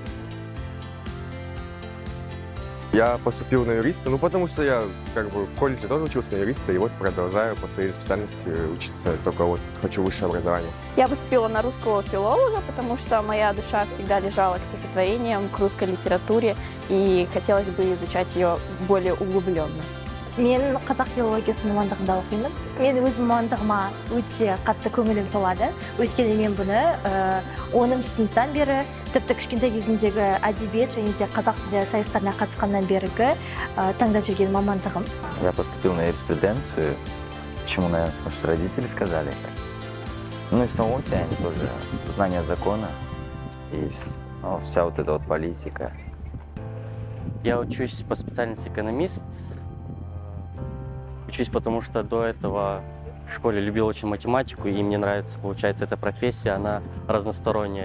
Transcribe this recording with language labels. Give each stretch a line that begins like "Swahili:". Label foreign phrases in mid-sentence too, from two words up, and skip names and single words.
Russian: Я поступил на юриста, потому что я в колледже тоже учился на юриста, и вот продолжаю по своей специальности учиться, только вот хочу высшее образование. Я поступила на русского филолога, потому что моя душа всегда лежала к стихотворениям, к русской литературе, и хотелось бы изучать ее более углубленно.
Kazakh: Мен қазақ филологиясы мамандығында оқимын. Мен өз мамандығыма өте қатты көңілім толады. Өйткені мен бұны 10-ші сыныптан бері, тіпті кішкентай кезімдегі әдебиет және де қазақ тілі сайыстарына қатысқаннан бергі таңдап жүрген мамандығым.
Russian: Я поступил на юриспруденцию. Почему, наверное, потому что родители сказали. И самого тянет тоже знание закона и вся вот эта вот политика. Я учусь по специальности экономист. Учусь, потому что до этого в школе любил очень математику, и мне нравится, получается, эта профессия, она разносторонняя.